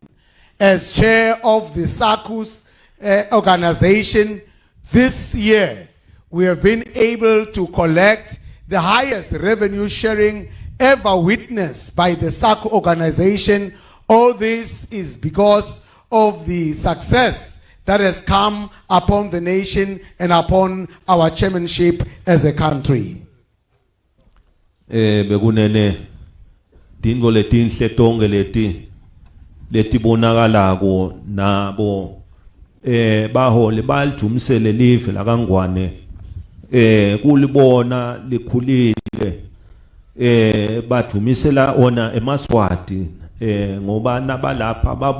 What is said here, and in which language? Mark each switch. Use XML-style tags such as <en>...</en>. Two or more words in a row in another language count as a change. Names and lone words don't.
<en>As chair of the SACU's organization, this year we have been able to collect the highest revenue sharing ever witnessed by the SACU organization. All this is because of the success that has come upon the nation and upon our chairmanship as a country.</en> <ss>Bekunene dingo letinhle tonke letibonakalako nabo bahole balijumisele live la kangwane kulibona likhulile badumisela ona Emaswati ngoba nabalapha</ss>